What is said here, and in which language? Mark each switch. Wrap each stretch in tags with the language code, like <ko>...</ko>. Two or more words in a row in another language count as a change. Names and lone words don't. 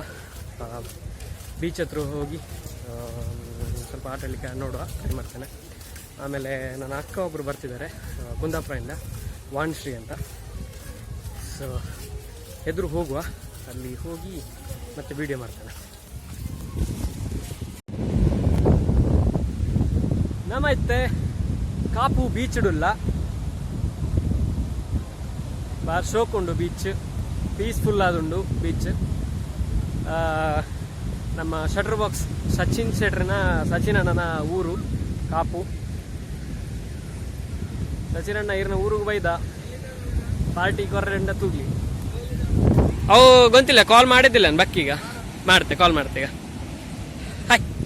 <kn>ಬೀಚ್ ಹತ್ರ ಹೋಗಿ ಸ್ವಲ್ಪ ಆಟ ಆಡಲಿಕ್ಕೆ ನೋಡುವ, ಟ್ರೈ ಮಾಡ್ತೇನೆ. ಆಮೇಲೆ ನನ್ನ ಅಕ್ಕ ಒಬ್ಬರು ಬರ್ತಿದ್ದಾರೆ ಕುಂದಾಪುರದಿಂದ, ವಾಣಿಶ್ರೀ ಅಂತ. ಸೊ ಎದುರು ಹೋಗುವ, ಅಲ್ಲಿ ಹೋಗಿ ಮತ್ತೆ ವಿಡಿಯೋ ಮಾಡ್ತೇನೆ.</kn> <tcy>ನಮೈತೆ ಕಾಪು ಬೀಚ್ ಉಡುಲ್ಲ ಬಾರ್ ಶೋಕುಂಡು. ಬೀಚ್ ಪೀಸ್ಫುಲ್ ಆದುಂಡು ಬೀಚ್.</tcy> <kn>ನಮ್ಮ ಶಟರ್ ಬಾಕ್ಸ್ ಸಚಿನ್ ಅಣ್ಣನ ಊರು ಕಾಪು.</kn> <tcy>ಸಚಿನ್ ಅಣ್ಣ ಇರ್ನ ಊರಿಗೆ ಬೈದ ಪಾರ್ಟಿ ಕೊರ್ರೆಂಡ ತೂಗ್ಲಿ.</tcy> <kn>ಅವು ಗೊತ್ತಿಲ್ಲ, ಕಾಲ್ ಮಾಡಿದ್ದಿಲ್ಲ ಬಕ್ಕೀಗ. ಕಾಲ್ ಮಾಡ್ತೆ ಈಗ. ಹಾಯ್.</kn>